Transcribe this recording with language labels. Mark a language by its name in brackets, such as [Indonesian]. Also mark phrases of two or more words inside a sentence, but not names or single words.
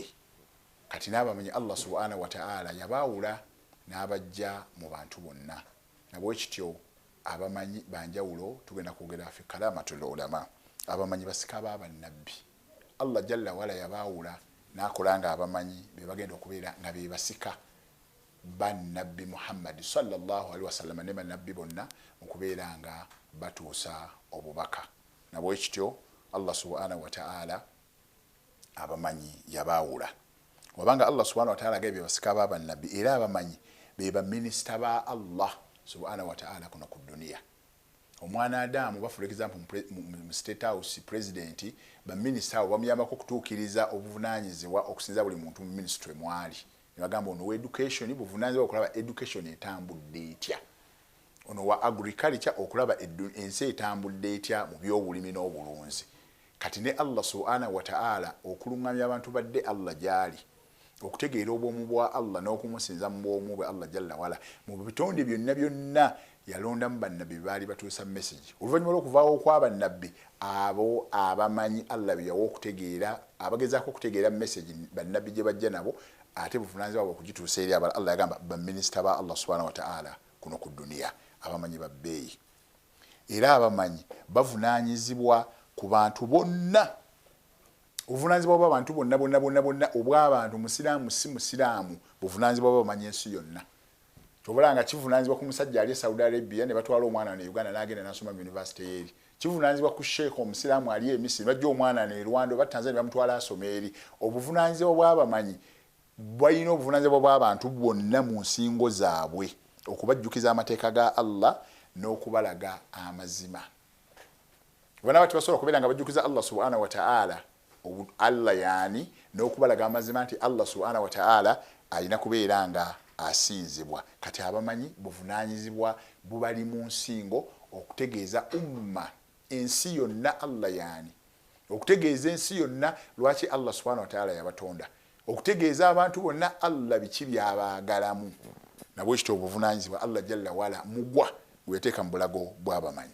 [Ganda] Kati n'abamanyi Allah [Arabic] سبحانه وتعالى [Ganda] yabaawula n'abajja mu bantu bonna. Nabwe kityo abamanyi banjawulo tugenda kwogera [Arabic] في كلمة العلماء. [Ganda] Abamanyi basika bannabbi. Allah [Arabic] جل وعلا [Ganda] yabaawula n'akolanga abamanyi be bagenda okubeera nga be basika bannabbi Muhammad [Arabic] صلى الله عليه وسلم [Ganda] ne bannabbi bonna okubeera nga batuusa obubaka. Nabwe kityo Allah [Arabic] سبحانه وتعالى [Ganda] abamanyi yabaawula. Wabanga Allah [Arabic] سبحانه وتعالى [Ganda] gaibye basika bannabbi era abamanyi be ba minister ba Allah [Arabic] سبحانه وتعالى [Ganda] kuno ku dunia. Omwana Adamu ba [English] for example [Ganda] mu state house president ba minister bamuyambako kutuukiriza obuvunaanyizibwa okusinza buli muntu mu ministry mwali. Nibagamba ono education buvunaanyizibwa okulaba education etambudde etya. Ono wa agriculture okulaba ensi etambudde etya mu byobulimi n'obulunzi. Kati ne Allah [Arabic] سبحانه وتعالى [Ganda] okulungamya abantu badde Allah gyali okutegeera obwomu bwa Allah n'okumusinza mu bwomu bwa Allah [Arabic] جل وعلا [Ganda] mu bitonde byonna byonna yalondamu bannabbi baali batuusa message. Oluvannyuma lw'okuvaawo kw'abannabbi abo abamanyi Allah bye yawa okutegeera abagezaako okutegeera message bannabbi gye bajja nabo ate buvunaanyizibwa bwe okugituusa eri abalala. Allah yagamba baminisita ba Allah [Arabic] سبحانه وتعالى [Ganda] kuno ku dunia abamanyi babbeeyi era abamanyi bavunaanyizibwa ku bantu bonna. Obuvunaanyizibwa bw'abantu bonna obw'abantu musiraamu si musiraamu buvunaanyizibwa bw'abamanyi ensi yonna. Tobola nga kivunaanyizibwa ku musajja ali Saudi Arabia ne batwala omwana ne Uganda n'agenda n'asoma mu university eri. Kivunaanyizibwa ku sheikh omusiraamu ali e Misiri bajja omwana ne Rwanda oba Tanzania bamutwala asoma eri. Obuvunaanyizibwa bw'abamanyi balina obuvunaanyizibwa bw'abantu bonna mu nsingo zaabwe okubajjukiza amateeka ga Allah n'okubalaga amazima. Bonna bati basobola okubeera nga bajjukiza Allah [Arabic] سبحانه وتعالى [Ganda] Allah yani n'okubalaga amazima nti Allah [Arabic] سبحانه وتعالى [Ganda] alina kubeera nga asinzibwa. Kati abamanyi buvunaanyizibwa bubali mu nsingo okutegeeza umma ensi yonna Allah yani okutegeeza ensi yonna lwaki Allah [Arabic] سبحانه وتعالى [Ganda] yabatonda okutegeeza abantu bonna Allah biki byabaagalamu nabwe kityo obuvunaanyizibwa Allah [Arabic] جل وعلا [Ganda] mugwa gweteeka mu bulago bw'abamanyi.